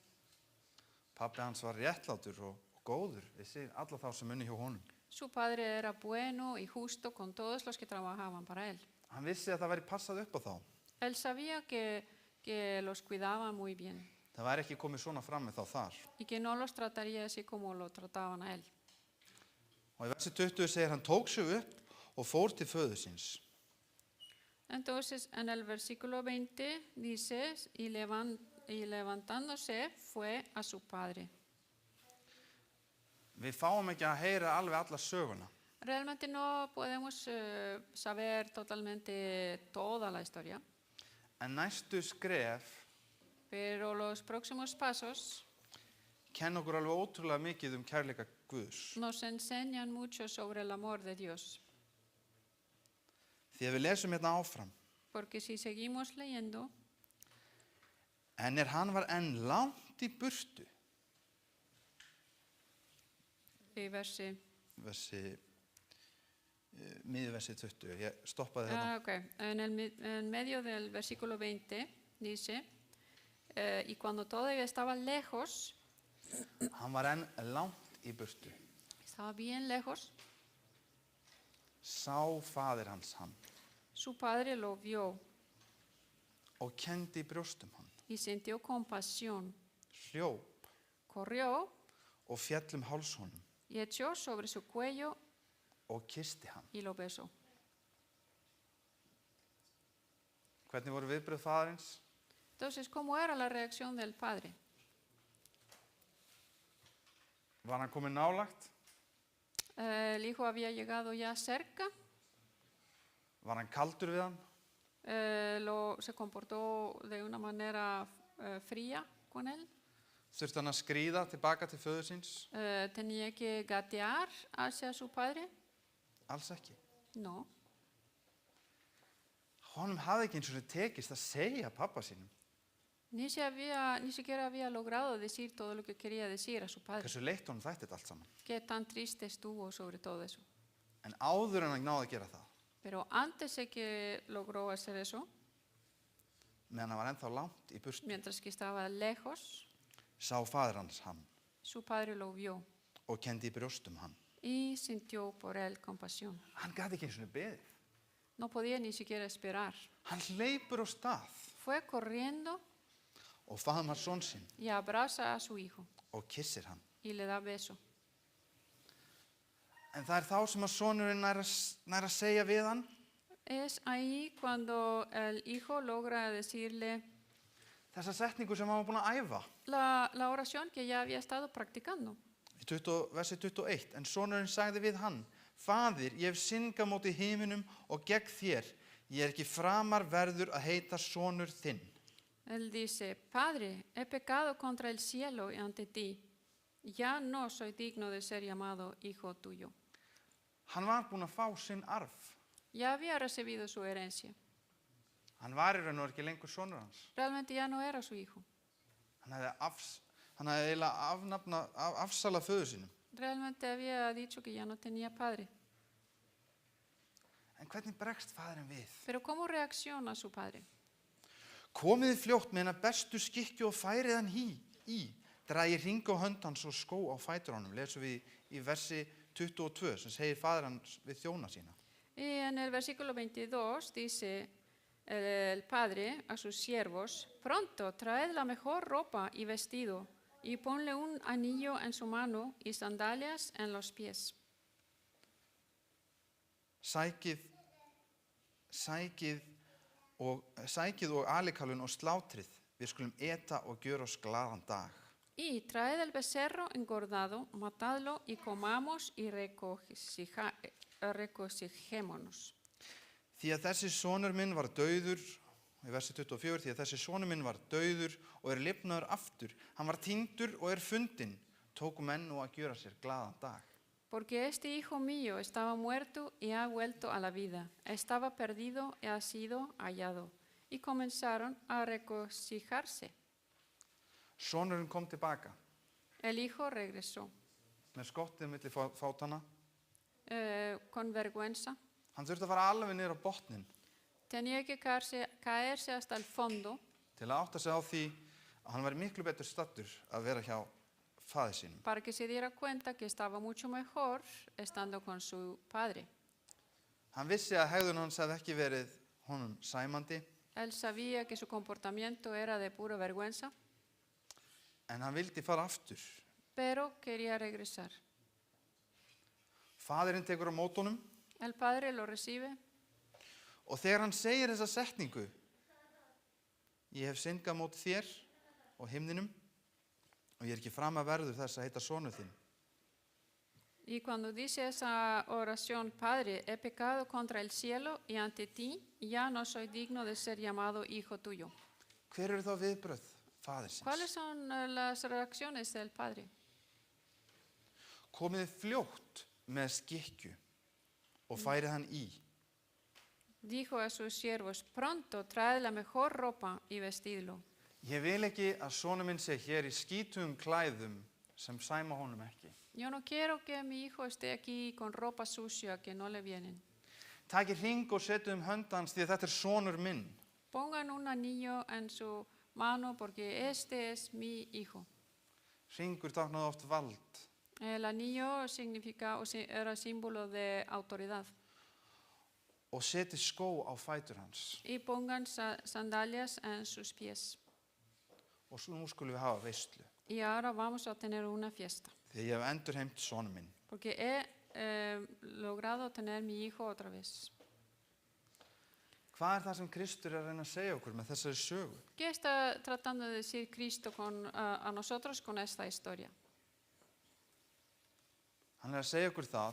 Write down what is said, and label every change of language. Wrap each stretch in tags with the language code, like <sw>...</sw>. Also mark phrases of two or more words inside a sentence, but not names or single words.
<is>Pappi hans var réttlátur og góður við sig alla þá sem unnu hjá honum.</is> <es>Su padre era bueno y justo con todos los que trabajaban para él.</es> <is>Hann vissi að það væri passað upp á þá.</is> <es>Él sabía que los cuidaba muy bien</es> <is>Það væri ekki komið svona fram með þá þar.</is> <es>y que no los trataría así como lo trataban a él.</es> <is>Og í versi 20 segir hann tók sig upp og fór til föður síns.</is> <es>Entonces, en el versículo 20 dice, y levantándose fue a su padre.</es> <is>Við fáum ekki að heyra alveg alla söguna.</is> <es>Realmente no podemos saber totalmente toda la historia,</es> <is>En næstu skref</is> <es>pero los próximos pasos</es> <is>kenna okkur alveg ótrúlega mikið kærleika Guðs.</is> <es>nos enseñan mucho sobre el amor de Dios.</es> <is>Því að við lesum hérna áfram.</is> <es>Porque si seguimos leyendo,</es> <is>En hann var enn langt í burtu.</is> <es>y verse,</es> <is>miðversi 20. Ég stoppaði hérna. okay.</is> <es>En medio del versículo 20 dice, y cuando todavía estaba lejos,</es> <is>Hann var enn langt í burtu.</is> <es>estaba bien lejos,</es> <is>Sá faðir hans hann</is> <es>su padre lo vio</es> <is>og kendi í brjóstum hann.</is> <es>y sintió compasión,</es> <is>Hljóp</is> <es>corrió</es> <is>og féll háls honum</is> <es>y echó sobre su cuello</es> <is>og kyssti hann.</is> <es>y lo besó.</es> <is>Hvernig voru viðbrögð faðirins?</is> <es>Entonces, ¿cómo era la reacción del padre?</es> <is>Var hann kominn nálægt?</is> <es>El hijo había llegado ya cerca,</es> <is>Var hann kaldur við hann?</is> <es>se comportó de una manera fría con él,</es> <is>Þurfti hann að skríða tilbaka til föður síns?</is> <es>tenía que gatear hacia su padre.</es> <is>Alls ekki.</is> <es>No,</es> <is>Honum hafði ekki eins og tekist að segja pappa sínum</is> <es>ni siquiera había logrado decir todo lo que quería decir a su padre.</es> <is>hversu leitt honum þætti þetta allt saman.</is> <es>Qué tan triste estuvo sobre todo eso.</es> <is>En áður en hann náði að gera það,</is> <es>Pero antes de que logró hacer eso,</es> <is>meðan hann var ennþá langt í burtu,</is> <es>mientras que estaba lejos,</es> <is>sá faðir hans hann</is> <es>su padre lo vio</es> <is>og kendi í brjóstum hann.</is> <es>y sintió por él compasión.</es> <is>Hann gat ekki eins og beðið.</is> <es>No podía ni siquiera esperar.</es> <is>Hann hleypur á stað</is> <es>Fue corriendo</es> <is>og faðmar son sinn</is> <es>y abraza a su hijo</es> <is>og kyssir hann.</is> <es>y le da beso.</es> <is>En það þá sem að sonurinn nær að segja við hann:</is> <es>es ahí cuando el hijo logra decirle</es> <is>þessa setningu sem hann var búinn að æfa.</is> <es>la oración que ya había estado practicando.</es> <is>Í versi 21, en sonurinn sagði við hann, Faðir, ég hef syndgað móti himinum og gegn þér. Ég ekki framar verður að heita sonur þinn.</is> <es>Él dice, Padre, he pecado contra el cielo y ante ti. Ya no soy digno de ser llamado hijo tuyo.</es> <is>Hann var búinn að fá sinn arf.</is> <es>Ya había recibido su herencia.</es> <is>Hann var í raun og ekki lengur sonur hans.</is> <es>Realmente ya no era su hijo.</es> <is>Hann hefði eiginlega afsalað föður sínum.</is> <es>Realmente había dicho que ya no tenía padre.</es> <is>En hvernig bregst faðirinn við?</is> <es>Pero ¿cómo reacciona su padre?</es> <is>Komið þið fljótt með hennar bestu skikju og færið hann í. Dragið hring á hönd hans og skó á fætur honum. Lesum við í versi 22 sem segir faðir hans við þjóna sína.</is> <es>Y en el versículo 22 dice el padre a sus siervos, pronto traed la mejor ropa y vestido, y ponle un anillo en su mano y sandalias en los pies.</es> <is>Sækið og alikalun og slátrið, við skulum eta og gjöra oss glaðan dag.</is> <es>Y traed el becerro engordado, matadlo y comamos y regocijémonos.</es> <is>Því að þessi sonur minn var dauður, í versi 24, því að þessi sonur minn var dauður og lifnaður aftur. Hann var týndur og fundinn, tóku menn nú að gjöra sér glaðan dag.</is> <es>Porque este hijo mío estaba muerto y ha vuelto a la vida, estaba perdido y ha sido hallado. Y comenzaron a regocijarse.</es> <is>Sonurinn kom tilbaka.</is> <es>El hijo regresó.</es> <is>Með skottið milli fátanna.</is> <es>Con vergüenza.</es> <is>Hann þurfti að fara alveg niður á botnin.</is> <es>Tenía que caerse hasta el fondo.</es> <is>Til að átta sig á því að hann væri miklu betur staddur að vera hjá faðir sínum.</is> <es>Para que se diera cuenta que estaba mucho mejor estando con su padre.</es> <is>Hann vissi að hegðun hans hefði ekki verið honum sæmandi.</is> <es>Él sabía que su comportamiento era de pura vergüenza.</es> <is>En hann vildi fara aftur.</is> <es>Pero quería regresar.</es> <is>Faðirinn tekur á móti honum.</is> <es>El padre lo recibe.</es> <is>Og þegar hann segir þessa setningu, ég hef syndgað móti þér og himninum og ég ekki fram að verður þess að heita sonur þinn.</is> <es>Y cuando dice esa oración, Padre, he pecado contra el cielo y ante ti, ya no soy digno de ser llamado hijo tuyo.</es> <is>Hver eru þá viðbrögð faðirsins?</is> <es>¿Cuáles son las reacciones del padre?</es> <is>Komið þið fljótt með skikkju og færið hann í.</is> <es>Dijo a sus siervos, pronto traed la mejor ropa y vestidlo.</es> <is>Ég vil ekki að sonur minn sé hér í skítugum klæðum sem sæma honum ekki.</is> <es>Yo no quiero que mi hijo esté aquí con ropa sucia que no le vienen.</es> <is>Takið hring og setið hönd hans því að þetta sonur minn.</is> <es>Pongan un anillo en su mano porque este es mi hijo.</es> <is>Hringur táknaði oft vald.</is> <es>El anillo era símbolo de autoridad.</es> <is>Og setið skó á fætur hans.</is> <es>Y pongan sandalias en sus pies.</es> <is>Og nú skulum við hafa veislu.</is> <es>Y ahora vamos a tener una fiesta.</es> <is>Því ég hef endurheimt sonur minn.</is> <es>Porque he logrado tener mi hijo otra vez.</es> <is>Hvað það sem Kristur að reyna að segja okkur með þessari sögu?</is> <es>¿Qué está tratando de decir Cristo a nosotros con esta historia?</es> <is>Hann að segja okkur það</is>